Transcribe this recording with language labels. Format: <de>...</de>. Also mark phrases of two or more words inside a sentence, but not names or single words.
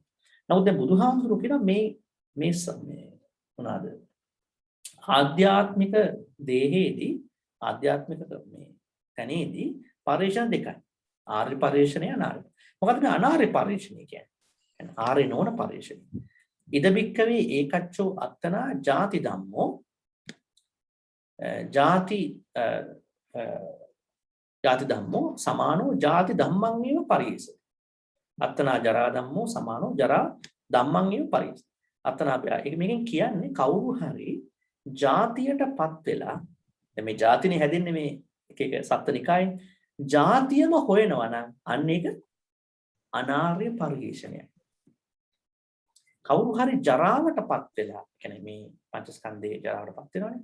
<si>නමුත් දැන් බුදුහාමුදුරුවෝ කියන මේ මොනවාද? ආධ්‍යාත්මික දේහේදී ආධ්‍යාත්මික මේ තැනේදී පරිශන දෙකයි. ආර්ය පරිශනය අනාර්ය. මොකද මේ අනාර්ය පරිශනය කියන්නේ? ආර්ය නොවන පරිශනය.</si> <pi>ඉදබික්කවේ ඒකච්චෝ අත්තනා ජාති ධම්මෝ ජාති ධම්මෝ සමානෝ ජාති ධම්මං ඒව පරිේෂ. අත්තනා ජරා ධම්මෝ සමානෝ ජරා ධම්මං ඒව පරිේෂ.</pi> <si>අත්තනා මේකෙන් කියන්නේ කවුරු හරි ජාතියටපත් වෙලා මේ ජාතිනේ හැදෙන්නේ මේ එක එක සත්ත්වනිකායෙන් ජාතියම හොයනවා නම් අන්න ඒක අනාර්ය පරිේෂණයක්. කවුරු හරි ජරාවටපත් වෙලා කියන්නේ මේ පංචස්කන්ධයේ ජරාවටපත් වෙනවනේ.</si>